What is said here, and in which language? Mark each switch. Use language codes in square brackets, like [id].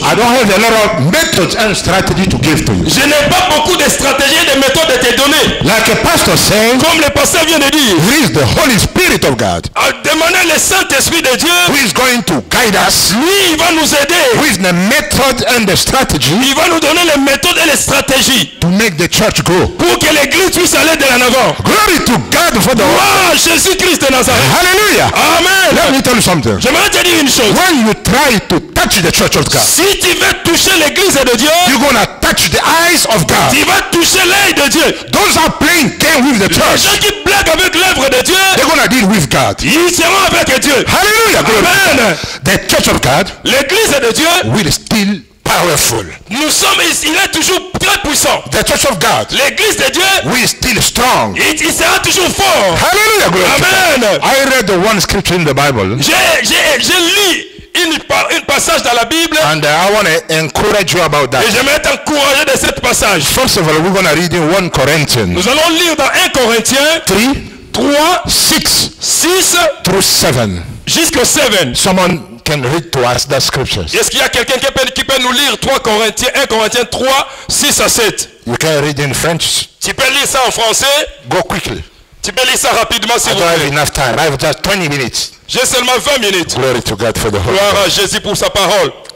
[en] I don't have a lot of methods and strategy to give to you. [fr] Je n'ai pas beaucoup de stratégies et de méthodes à te donner. [en] Like a pastor saying, [fr] Comme le pasteur vient de dire. [en] it is the Holy Spirit of God [fr] Demandez le Saint-Esprit de Dieu. [en] who is going to guide us. [fr] Lui, il va nous aider. [en] With the method and the strategy [fr] Il va nous donner les méthodes et les stratégies [en] to make the church grow. [fr] pour que l'église puisse aller de l'en avant. [en] Glory to God for the word. [fr] Wow, Jésus-Christ de Nazareth. [en] Hallelujah. Let Amen. me tell you something. [fr] J'aimerais te dire une chose. [en] When you try to touch the church of God, [fr] Si tu veux toucher l'église de Dieu, [en] you're going to touch the eyes of God. [fr] tu vas toucher l'œil de Dieu. [en] Those are playing game with the [fr] Les [en] church. [fr] gens qui blaguent avec l'œuvre de Dieu, [en] They're going to deal with God. [fr] ils seront avec Dieu. [en] Hallelujah. Glory. Amen. The church of God [fr] L'église de Dieu, [en] will still powerful. [fr] nous sommes, il est toujours très puissant. [en] The church of God [fr] L'église de Dieu, [en] will still strong. [fr] il sera toujours fort. [en] Hallelujah. Glory to God. Amen. I read the one scripture in the Bible, [fr] J'ai lu une passage dans la Bible [en] and I want to encourage you about [fr] et [en] that. [fr] j'aimerais t'encourager de cette passage. [en] First of all, we're going to read in 1 Corinthians [fr] Nous allons lire dans 1 Corinthiens 3, 6 6 [en] through 7. [fr] jusqu'au 7. [en] Someone can read to us that scriptures. [fr] Est-ce qu'il y a quelqu'un qui peut nous lire 1 Corinthiens 3, 6 à 7? [en] You can read in French. [fr] Tu peux lire ça en français? [en] Go quickly. [fr] Tu peux lire ça rapidement s'il [en] I [fr] vous [en] don't have [fr] plaît. [en] enough time. I have just 20 minutes. [fr] J'ai seulement 20 minutes. [en] Glory to God for the whole. [fr] Gloire à Jésus pour sa parole.